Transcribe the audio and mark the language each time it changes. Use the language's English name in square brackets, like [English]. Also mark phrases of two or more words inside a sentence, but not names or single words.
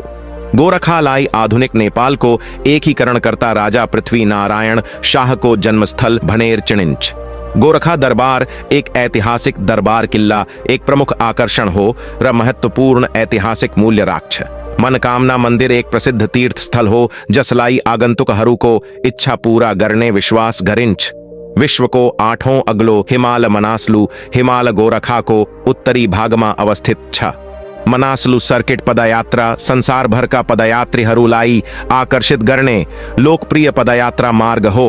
[Nepali] गोरखालाई आधुनिक नेपाल को एकीकरणकर्ता राजा पृथ्वी नारायण शाह को जन्मस्थल भनेर चिनिन्छ। गोरखा दरबार एक ऐतिहासिक दरबार किल्ला एक प्रमुख आकर्षण हो र महत्वपूर्ण ऐतिहासिक मूल्य राख्छ। मनकामना मंदिर एक प्रसिद्ध तीर्थ स्थल हो जसलाई आगंतुकहरूको इच्छा पूरा गर्ने विश्वास गरिन्छ। विश्वको 8औं अग्लो हिमाल मनासलु हिमाल गोरखाको उत्तरी भागमा अवस्थित छ। मनासलु सर्किट पदयात्रा संसारभरका पदयात्रीहरूलाई आकर्षित गर्ने लोकप्रिय पदयात्रा मार्ग हो।